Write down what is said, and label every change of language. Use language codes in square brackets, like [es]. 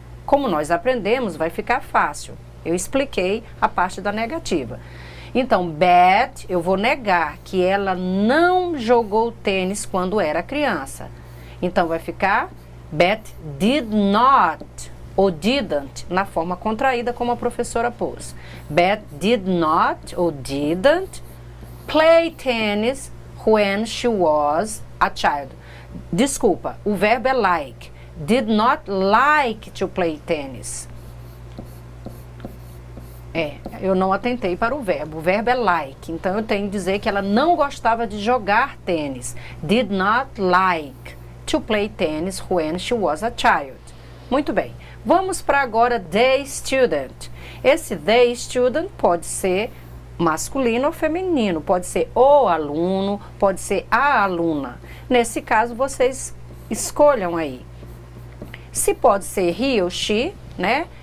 [pt] Como nós aprendemos, vai ficar fácil. Eu expliquei a parte da negativa. Então, Bet, eu vou negar que ela não jogou tênis quando era criança. Então, vai ficar [en] Bet did not, ou didn't, [pt] na forma contraída, como a professora pôs. [en] Bet did not, ou didn't, play tennis when she was a child. [pt] Desculpa, o verbo é [en] like. Did not like to play tennis. [pt] Eu não atentei para o verbo. O verbo é like. Então, eu tenho que dizer que ela não gostava de jogar tênis. [en] Did not like to play tennis when she was a child. [pt] Muito bem. Vamos para agora the student. Esse the student pode ser masculino ou feminino, pode ser o aluno, pode ser a aluna. Nesse caso, vocês escolham aí. Se pode ser he ou she, né?